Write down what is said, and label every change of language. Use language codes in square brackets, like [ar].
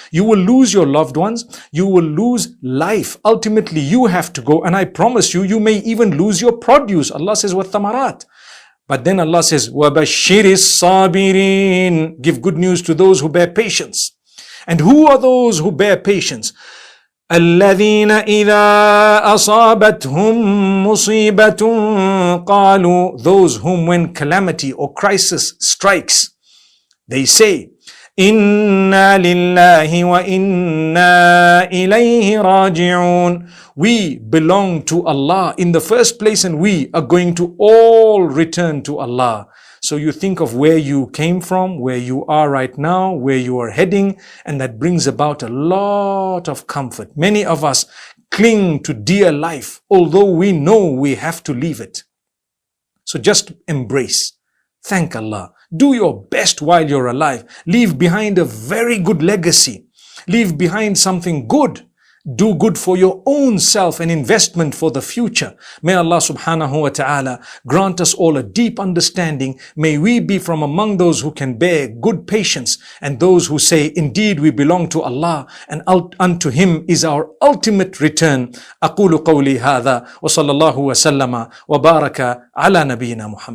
[en] You will lose your loved ones, you will lose life. Ultimately, you have to go, and I promise you, you may even lose your produce. Allah says, وَالثَّمَرَاتِ. But then Allah says, [ar] وَبَشِّرِ الصَّابِرِينَ. [en] Give good news to those who bear patience. And who are those who bear patience? [ar] الذين إذا أصابتهم مصيبة قالوا. [en] Those whom when calamity or crisis strikes, they say, [ar] إنا لله وإنا إليه راجعون. [en] We belong to Allah in the first place, and we are going to all return to Allah. So you think of where you came from, where you are right now, where you are heading, and that brings about a lot of comfort. Many of us cling to dear life, although we know we have to leave it. So just embrace. Thank Allah. Do your best while you're alive. Leave behind a very good legacy. Leave behind something good. Do good for your own self, an investment for the future. May Allah subhanahu wa ta'ala grant us all a deep understanding. May we be from among those who can bear good patience, and those who say, indeed we belong to Allah, and unto Him is our ultimate return. [ar] أقول قولي هذا وصلى الله وسلم وبارك على نبينا محمد.